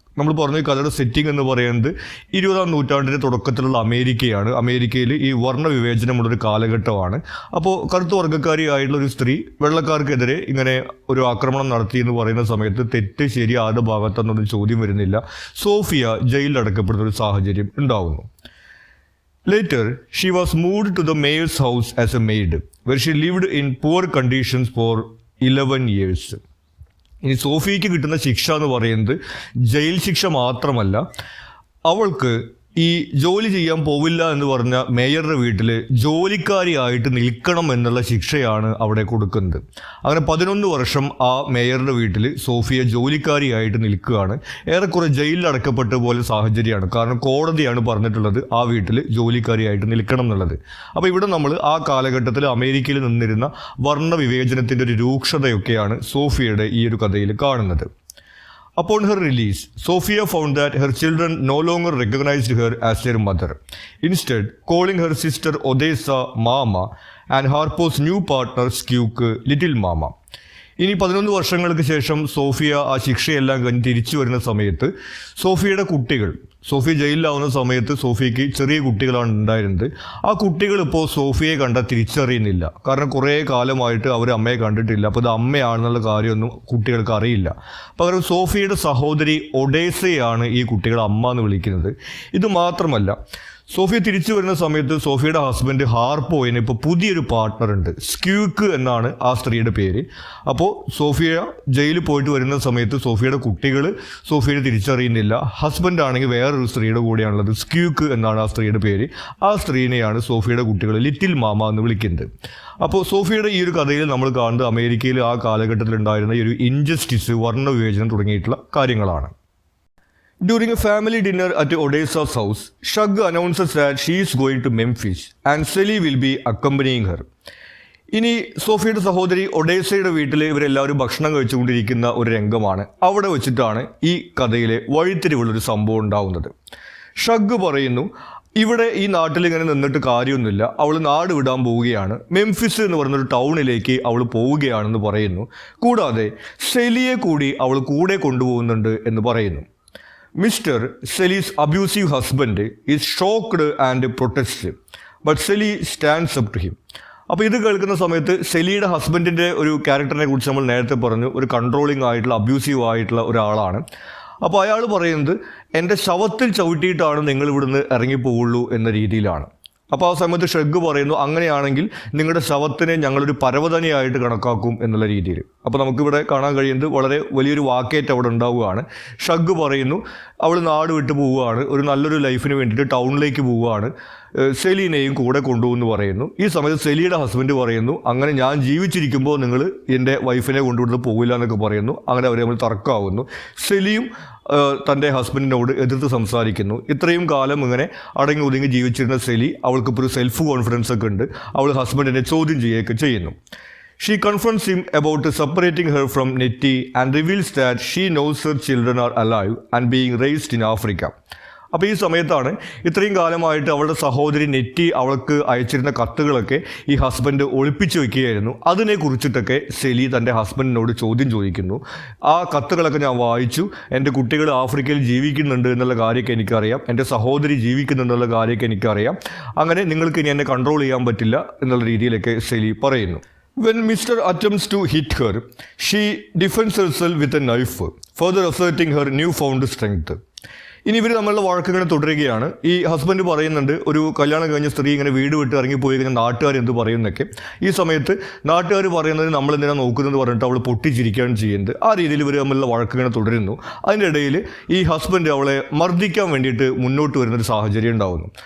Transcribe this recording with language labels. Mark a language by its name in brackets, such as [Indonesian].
[Malayalam] നമ്മൾ പറഞ്ഞ ഈ കഥയുടെ സെറ്റിംഗ് എന്ന് പറയുന്നത് 20-ാം നൂറ്റാണ്ടിൻ്റെ തുടക്കത്തിലുള്ള അമേരിക്കയാണ്. അമേരിക്കയിൽ ഈ വർണ്ണവിവേചനമുള്ളൊരു കാലഘട്ടമാണ്. അപ്പോൾ കറുത്ത വർഗ്ഗക്കാരിയായിട്ടുള്ള ഒരു സ്ത്രീ വെള്ളക്കാർക്കെതിരെ ഇങ്ങനെ ഒരു ആക്രമണം നടത്തി എന്ന് പറയുന്ന സമയത്ത് തെറ്റ് ശരി ആരുടെ ഭാഗത്തെന്നൊന്നും ചോദ്യം വരുന്നില്ല. സോഫിയ ജയിലിൽ അടക്കപ്പെടുന്ന ഒരു സാഹചര്യം ഉണ്ടാവുന്നു. [English] Later, she was moved to the mayor's house as a maid, where she lived in poor conditions for 11 years. [Malayalam] ഇനി സോഫിയയ്ക്ക് കിട്ടുന്ന ശിക്ഷ എന്ന് പറയുന്നത് ജയിൽ ശിക്ഷ മാത്രമല്ല, അവൾക്ക് ഈ ജോലി ചെയ്യാൻ പോവില്ല എന്ന് പറഞ്ഞ മേയറുടെ വീട്ടിൽ ജോലിക്കാരിയായിട്ട് നിൽക്കണം എന്നുള്ള ശിക്ഷയാണ് അവിടെ കൊടുക്കുന്നത്. അങ്ങനെ 11 വർഷം ആ മേയറുടെ വീട്ടിൽ സോഫിയ ജോലിക്കാരിയായിട്ട് നിൽക്കുകയാണ്. ഏറെക്കുറെ ജയിലിൽ അടക്കപ്പെട്ട പോലെ സാഹചര്യമാണ്. കാരണം കോടതിയാണ് പറഞ്ഞിട്ടുള്ളത് ആ വീട്ടിൽ ജോലിക്കാരിയായിട്ട് നിൽക്കണം എന്നുള്ളത്. അപ്പോൾ ഇവിടെ നമ്മൾ ആ കാലഘട്ടത്തിൽ അമേരിക്കയിൽ നിന്നിരുന്ന വർണ്ണവിവേചനത്തിൻ്റെ ഒരു രൂക്ഷതയൊക്കെയാണ് സോഫിയയുടെ ഈ ഒരു കഥയിൽ കാണുന്നത്. [English] Upon her release, Sophia found that her children no longer recognized her as their mother, instead calling her sister Odessa Mama and Harpo's new partner Skuk Little Mama. [Malayalam] ഇനി 11 വർഷങ്ങൾക്ക് ശേഷം സോഫിയ ആ ശിക്ഷയെല്ലാം കഴിഞ്ഞ് തിരിച്ചു വരുന്ന സമയത്ത് സോഫിയയുടെ കുട്ടികൾ, സോഫിയ ജയിലിലാവുന്ന സമയത്ത് സോഫിയയ്ക്ക് ചെറിയ കുട്ടികളാണ് ഉണ്ടായിരുന്നത്. ആ കുട്ടികൾ ഇപ്പോൾ സോഫിയയെ കണ്ടാൽ തിരിച്ചറിയുന്നില്ല. കാരണം കുറേ കാലമായിട്ട് അവർ അമ്മയെ കണ്ടിട്ടില്ല. അപ്പോൾ ഇത് അമ്മയാണെന്നുള്ള കാര്യമൊന്നും കുട്ടികൾക്ക് അറിയില്ല. പകരം സോഫിയയുടെ സഹോദരി ഒഡേസയാണ് ഈ കുട്ടികളെ അമ്മ എന്ന് വിളിക്കുന്നത്. ഇത് മാത്രമല്ല, സോഫിയ തിരിച്ചു വരുന്ന സമയത്ത് സോഫിയയുടെ ഹസ്ബൻഡ് ഹാർപ്പോയിന് ഇപ്പോൾ പുതിയൊരു പാർട്ട്ണർ ഉണ്ട്. സ്ക്യൂക്ക് എന്നാണ് ആ സ്ത്രീയുടെ പേര്. അപ്പോൾ സോഫിയ ജയിലിൽ പോയിട്ട് വരുന്ന സമയത്ത് സോഫിയയുടെ കുട്ടികൾ സോഫിയയെ തിരിച്ചറിയുന്നില്ല. ഹസ്ബൻഡ് ആണെങ്കിൽ വേറൊരു സ്ത്രീയുടെ കൂടെയാണുള്ളത്. സ്ക്യൂക്ക് എന്നാണ് ആ സ്ത്രീയുടെ പേര്. ആ സ്ത്രീനെയാണ് സോഫിയയുടെ കുട്ടികൾ ലിറ്റിൽ മാമ എന്ന് വിളിക്കുന്നത്. അപ്പോൾ സോഫിയയുടെ ഈ ഒരു കഥയിൽ നമ്മൾ കാണുന്നത് അമേരിക്കയിൽ ആ കാലഘട്ടത്തിൽ ഉണ്ടായിരുന്ന ഈ ഒരു ഇൻജസ്റ്റിസ്, വർണ്ണവിവേചനം തുടങ്ങിയിട്ടുള്ള കാര്യങ്ങളാണ്. [English] During a family dinner at Odessa's house, Shug announces that she is going to Memphis and Sally will be accompanying her. [Malayalam] ഇനി സോഫിയയുടെ സഹോദരി ഒഡേസയുടെ വീട്ടിൽ ഇവരെല്ലാവരും ഭക്ഷണം കഴിച്ചുകൊണ്ടിരിക്കുന്ന ഒരു രംഗമാണ്. അവിടെ വെച്ചിട്ടാണ് ഈ കഥയിലെ വഴിത്തിരിവുള്ളൊരു സംഭവം ഉണ്ടാവുന്നത്. ഷഗ് പറയുന്നു, ഇവിടെ ഈ നാട്ടിൽ ഇങ്ങനെ നിന്നിട്ട് കാര്യമൊന്നുമില്ല, അവൾ നാട് വിടാൻ പോവുകയാണ്, മെംഫിസ് എന്ന് പറയുന്നൊരു ടൗണിലേക്ക് അവൾ പോവുകയാണെന്ന് പറയുന്നു. കൂടാതെ സെലിയെ കൂടി അവൾ കൂടെ കൊണ്ടുപോകുന്നുണ്ട് എന്ന് പറയുന്നു. [English] Mr. Sally's abusive husband is shocked and protests, but Sally stands up to him. [Malayalam] അപ്പോൾ ഇത് കേൾക്കുന്ന സമയത്ത് സെലിയുടെ ഹസ്ബൻഡിൻ്റെ ഒരു ക്യാരക്ടറിനെ കുറിച്ച് നമ്മൾ നേരത്തെ പറഞ്ഞു, ഒരു കൺട്രോളിങ് ആയിട്ടുള്ള, അബ്യൂസീവ് ആയിട്ടുള്ള ഒരാളാണ്. അപ്പോൾ അയാൾ പറയുന്നത് എൻ്റെ ശവത്തിൽ ചവിട്ടിയിട്ടാണ് നിങ്ങൾ ഇവിടുന്ന് ഇറങ്ങിപ്പോവുള്ളൂ എന്ന രീതിയിലാണ്. അപ്പോൾ ആ സമയത്ത് ഷഗ് പറയുന്നു, അങ്ങനെയാണെങ്കിൽ നിങ്ങളുടെ ശവത്തിനെ ഞങ്ങളൊരു പരവതനയായിട്ട് കണക്കാക്കും എന്നുള്ള രീതിയിൽ. അപ്പോൾ നമുക്കിവിടെ കാണാൻ കഴിയുന്നത് വളരെ വലിയൊരു വാക്കേറ്റ് അവിടെ ഉണ്ടാവുകയാണ്. ഷഗ് പറയുന്നു, അവൾ നാട് വിട്ട് പോവുകയാണ്, ഒരു നല്ലൊരു ലൈഫിന് വേണ്ടിയിട്ട് ടൗണിലേക്ക് പോവുകയാണ്, സെലീനെയും കൂടെ കൊണ്ടുപോകുമെന്ന് പറയുന്നു. ഈ സമയത്ത് സെലിയുടെ ഹസ്ബൻഡ് പറയുന്നു, അങ്ങനെ ഞാൻ ജീവിച്ചിരിക്കുമ്പോൾ നിങ്ങൾ എൻ്റെ വൈഫിനെ കൊണ്ടുവിടുന്നത് പോകില്ല എന്നൊക്കെ പറയുന്നു. അങ്ങനെ അവർ തമ്മിൽ തർക്കമാവുന്നു. സെലിയും തൻ്റെ ഹസ്ബൻഡിനോട് എതിർത്ത് സംസാരിക്കുന്നു. ഇത്രയും കാലം ഇങ്ങനെ അടങ്ങി ഒതുങ്ങി ജീവിച്ചിരുന്ന സെലി, അവൾക്കിപ്പോൾ ഒരു സെൽഫ് കോൺഫിഡൻസ് ഒക്കെ ഉണ്ട്. അവൾ ഹസ്ബൻഡിനെ ചോദ്യം ചെയ്യുകയൊക്കെ ചെയ്യുന്നു. [English] She confronts him about separating her from Nettie and reveals that she knows her children are alive and being raised in Africa. [Malayalam] അപ്പോൾ ഈ സമയത്താണ് ഇത്രയും കാലമായിട്ട് അവളുടെ സഹോദരി നെറ്റി അവൾക്ക് അയച്ചിരുന്ന കത്തുകളൊക്കെ ഈ ഹസ്ബൻഡ് ഒളിപ്പിച്ചു വയ്ക്കുകയായിരുന്നു. അതിനെക്കുറിച്ചിട്ടൊക്കെ സെലി തൻ്റെ ഹസ്ബൻഡിനോട് ചോദ്യം ചോദിക്കുന്നു. ആ കത്തുകളൊക്കെ ഞാൻ വായിച്ചു, എൻ്റെ കുട്ടികൾ ആഫ്രിക്കയിൽ ജീവിക്കുന്നുണ്ട് എന്നുള്ള കാര്യമൊക്കെ എനിക്കറിയാം, എൻ്റെ സഹോദരി ജീവിക്കുന്നുണ്ടെന്നുള്ള കാര്യമൊക്കെ എനിക്കറിയാം, അങ്ങനെ നിങ്ങൾക്ക് ഇനി എന്നെ കൺട്രോൾ ചെയ്യാൻ പറ്റില്ല എന്നുള്ള രീതിയിലൊക്കെ സെലി പറയുന്നു. [English] When Mr. attempts to hit her, she defends herself with a knife, further asserting her newfound strength. [Malayalam] ഇനി ഇവർ തമ്മിലുള്ള വഴക്കിങ്ങനെ തുടരുകയാണ്. ഈ ഹസ്ബൻഡ് പറയുന്നുണ്ട്, ഒരു കല്യാണം കഴിഞ്ഞ സ്ത്രീ ഇങ്ങനെ വീട് വിട്ട് ഇറങ്ങിപ്പോയി കഴിഞ്ഞാൽ നാട്ടുകാർ എന്ത് പറയുന്നൊക്കെ. ഈ സമയത്ത് നാട്ടുകാർ പറയുന്നത് നമ്മളെന്തിനാ നോക്കുന്നതെന്ന് പറഞ്ഞിട്ട് അവൾ പൊട്ടിച്ചിരിക്കുകയാണ് ചെയ്യുന്നത്. ആ രീതിയിൽ ഇവർ തമ്മിലുള്ള വഴക്കിങ്ങനെ തുടരുന്നു. അതിൻ്റെ ഇടയിൽ ഈ ഹസ്ബൻഡ് അവളെ മർദ്ദിക്കാൻ വേണ്ടിയിട്ട് മുന്നോട്ട് വരുന്നൊരു സാഹചര്യം ഉണ്ടാകുന്നു.